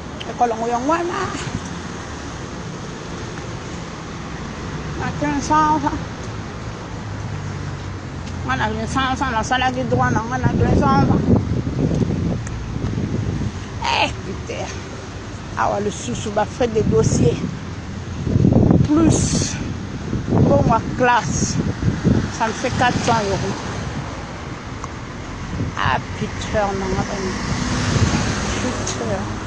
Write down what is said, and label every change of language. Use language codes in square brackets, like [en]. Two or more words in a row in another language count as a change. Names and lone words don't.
[ln] Ekolo yango wana. [fr] Na quinze cents francs. [ln] Nga na [fr] quinze cents francs, [ln] nasalaki droit na nga na [fr] quinze cents francs. Eh, putain. [ln] Awa lisusu [fr] ba fait des dossiers. Plus. Bon, ma classe. Ça me fait quatre cents euros. Ah, putain, non, non, non. Putain.